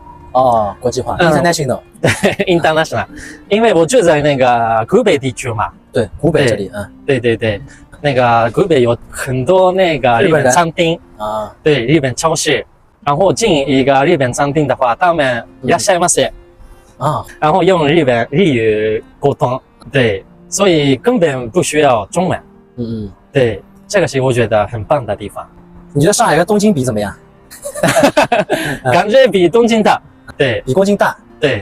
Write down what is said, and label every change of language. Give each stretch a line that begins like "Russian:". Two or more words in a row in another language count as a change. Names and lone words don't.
Chinese: 哦，国际化 ，international，对 ，international， 因为我住在那个湖北地区嘛，对，湖北这里，对，那个湖北有很多那个日本餐厅啊，对，日本超市，然后进一个日本餐厅的话，他们いらっしゃいませ啊，然后用日语沟通，对，所以根本不需要中文，对，这个是我觉得很棒的地方。你觉得上海跟东京比怎么样？感觉比东京大。对，比东京大。对，